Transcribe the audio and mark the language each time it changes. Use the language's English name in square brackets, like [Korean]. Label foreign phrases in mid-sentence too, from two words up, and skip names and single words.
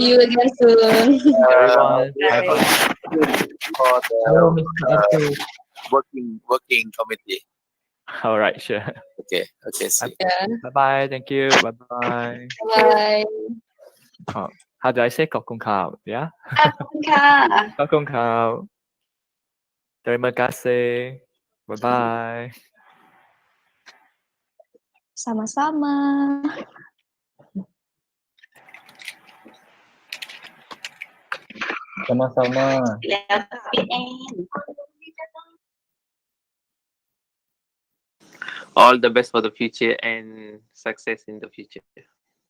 [English] see you again soon. Everyone, For Hello, the Mr. Abdul. working committee. all right, sure. Okay, see. Yeah. Bye bye. Thank you. Bye bye. Bye. How do I say [Thai] ขอบคุณครับ [English] Yeah. [Thai] ขอบคุณค่ะ ขอบคุณครับ [Malay] Terima kasih. [Thai] Bye bye. [Malay] Sama-sama. Sama-sama. [English] All the best for the future and success in the future.